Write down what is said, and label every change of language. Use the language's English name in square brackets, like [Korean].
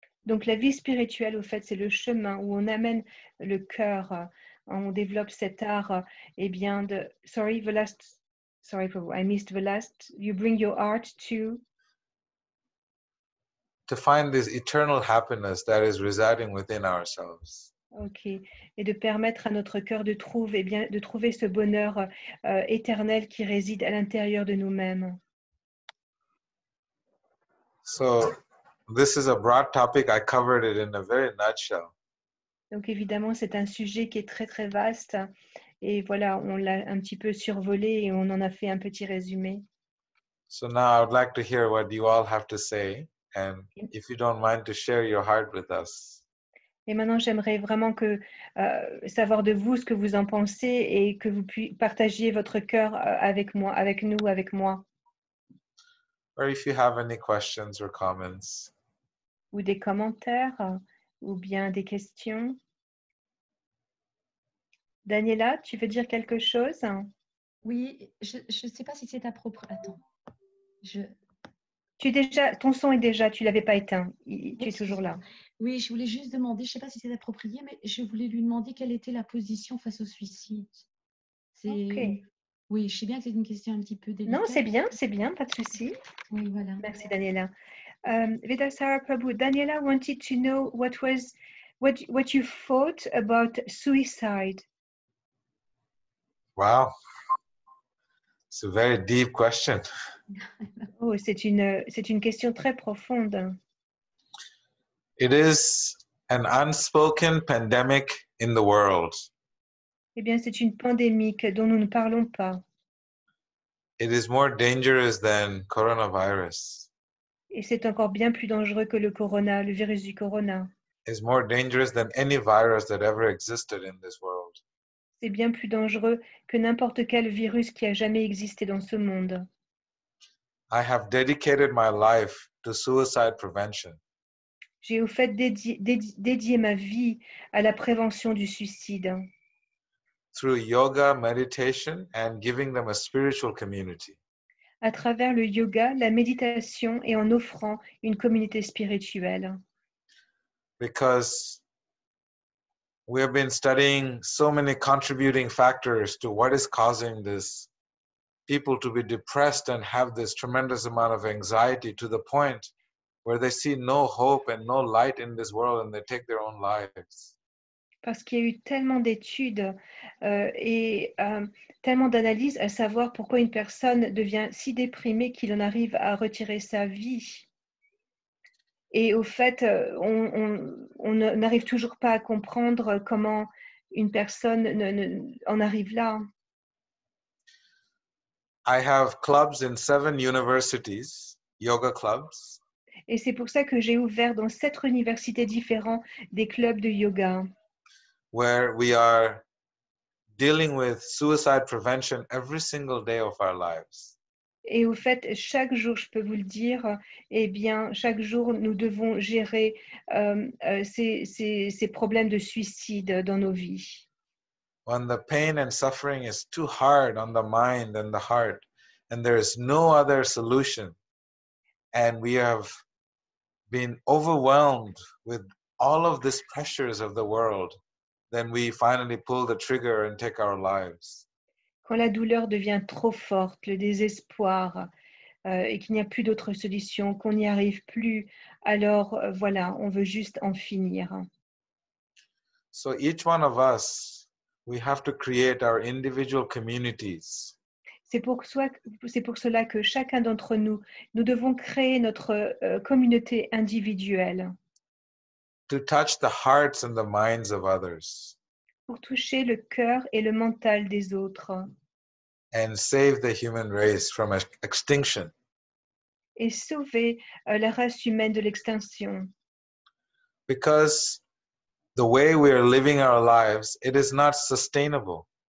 [French] Donc la vie spirituelle, au fait, c'est le chemin où on amène le cœur, on développe cet art, eh bien de... [English] Sorry, Prabhu, I missed the last. You bring your art To find this eternal happiness that is residing within ourselves. Ok. [French] Et de permettre à notre cœur de trouver, eh bien, de trouver ce bonheur éternel qui réside à l'intérieur de nous-mêmes. [English] So this is a broad topic. I covered it in a very nutshell. [French] Donc évidemment, c'est un sujet qui est très très vaste. Et voilà, on l'a un petit peu survolé et on en a fait un petit résumé. [English] So now I would like to hear what you all have to say, and if you don't mind to share your heart with us. [French] Et maintenant, j'aimerais vraiment savoir de vous ce que vous en pensez et que vous partagiez votre cœur avec moi, avec nous, avec moi. [English] Or if you have any questions or comments. [French] Ou des commentaires, ou bien des questions. Daniela, tu veux dire quelque chose? Oui, je ne sais pas si c'est approprié. Attends. Ton son est déjà, tu ne l'avais pas éteint. Tu es toujours là. Oui, je voulais juste demander, je ne sais pas si c'est approprié, mais je voulais lui demander quelle était la position face au suicide. Okay. Oui, je sais bien que c'est une question un petit peu délicate. Non, c'est bien, pas de souci. Oui, voilà. Merci, Daniela. [English] Vedasara Prabhu, Daniela wanted to know what you thought about suicide. Wow. It's a very deep question. [French] Oh, c'est une question très profonde. [English] It is an unspoken pandemic in the world. [French] Eh bien, c'est une pandémie dont nous ne parlons pas. [English] It is more dangerous than coronavirus. [French] Et c'est encore bien plus dangereux que le virus du corona. [English] It's more dangerous than any virus that ever existed in this world. [French] C'est bien plus dangereux que n'importe quel virus qui a jamais existé dans ce monde. [English] I have dedicated my life to suicide prevention. [French] J'ai au fait dédié ma vie à la prévention du suicide [English] Through yoga, meditation, and giving them a spiritual community. [French] à travers le yoga, la méditation et en offrant une communauté spirituelle. [English] Because we have been studying so many contributing factors to what is causing this people to be depressed and have this tremendous amount of anxiety to the point where they see no hope and no light in this world and they take their own lives. [French] Parce qu'il y a eu tellement d'études et tellement d'analyses à savoir pourquoi une personne devient si déprimée qu'il en arrive à retirer sa vie. Et au fait, on n'arrive toujours pas à comprendre comment une personne en arrive là. [English] I have clubs in 7 universities, yoga clubs, [French] Et c'est pour ça que j'ai ouvert dans 7 universités différentes des clubs de yoga, [English] where we are dealing with suicide prevention every single day of our lives. [French] et au fait, chaque jour, je peux vous le dire, eh bien, chaque jour, nous devons gérer ces problèmes de suicide dans nos vies. [English] When the pain and suffering is too hard on the mind and the heart, and there is no other solution, and we have been overwhelmed with all of these pressures of the world, then we finally pull the trigger and take our lives. [French] Quand la douleur devient trop forte, le désespoir, et qu'il n'y a plus d'autre solution, qu'on n'y arrive plus, alors voilà, on veut juste en finir. [English] So each one of us, we have to create our individual communities. [French] C'est pour cela que chacun d'entre nous, nous devons créer notre communauté individuelle [English] To touch the hearts and the minds of others [French] pour toucher le cœur et le mental des autres [English] and save the human race from extinction. [French] et sauver la race humaine de l'extinction. [English] Because the way we are living our lives, it is not sustainable.